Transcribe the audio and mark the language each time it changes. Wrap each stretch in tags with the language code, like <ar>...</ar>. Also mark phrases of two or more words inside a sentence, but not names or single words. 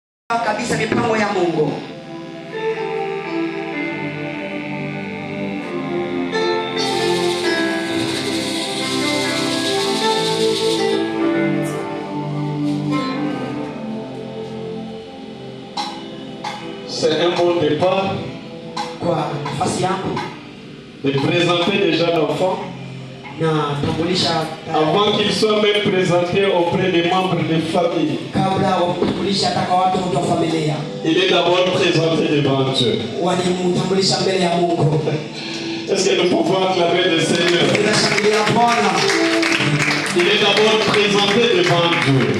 <sw>kabisa mipango ya Mungu.</sw> <fr>C'est un bon départ</fr> <sw>Kwa nafasi yangu</sw> <fr>de présenter déjà l'enfant</fr> <sw>na tambulisha</sw> <fr>avant qu'il soit même présenté auprès des membres de famille.</fr> <sw>kabla wakutambulisha hata kwa watu wa familia.</sw> <fr>Il est d'abord présenté devant Dieu.</fr> <sw>Walimtambulisha mbele ya Mungu.</sw> <fr>Est-ce que nous pouvons acclamer le Seigneur?</fr> <sw>Tunashangilia Bwana.</sw> <fr>Il est d'abord présenté devant Dieu.</fr>